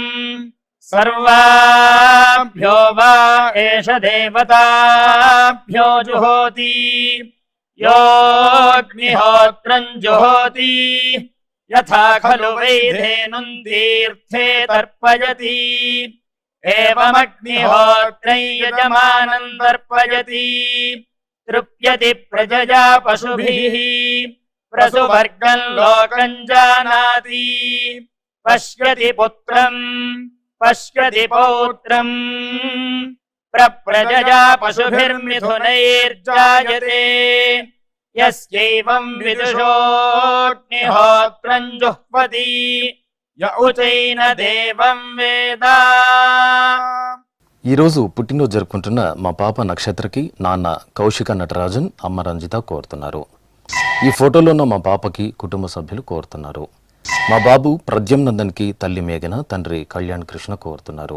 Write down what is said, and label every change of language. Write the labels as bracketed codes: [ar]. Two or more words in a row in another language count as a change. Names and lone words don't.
[sa] సర్వాభ్యో వా ఏష దేవతాభ్యో జుహోతి యోగ్నిహోత్రం జుహోతి యథా ఖలు వైధేనుం తీర్థే తర్పయతి ఏవమగ్నిహోత్రం యజమానం తర్పయతి तृप्यति प्रजया पशुभिः प्रसुवर्गं लोकं जानाति पश्यति पुत्रं पश्यति पौत्रम् प्रजया पशुभिर्मिथुनैर्जायते यस्यैवं विदुषोऽग्निहोत्रं जुह्वति य उचैन देवं वेद। [te] ఈరోజు పుట్టినరోజు జరుపుకుంటున్న మా పాప నక్షత్రకి నాన్న కౌశిక నటరాజన్ అమ్మ రంజిత కోరుతున్నారు. ఈ ఫోటోలో ఉన్న మా పాపకి కుటుంబ సభ్యులు కోరుతున్నారు. మా బాబు ప్రద్యుమ్నందన్కి తల్లి మేఘన తండ్రి కళ్యాణ్ కృష్ణ కోరుతున్నారు.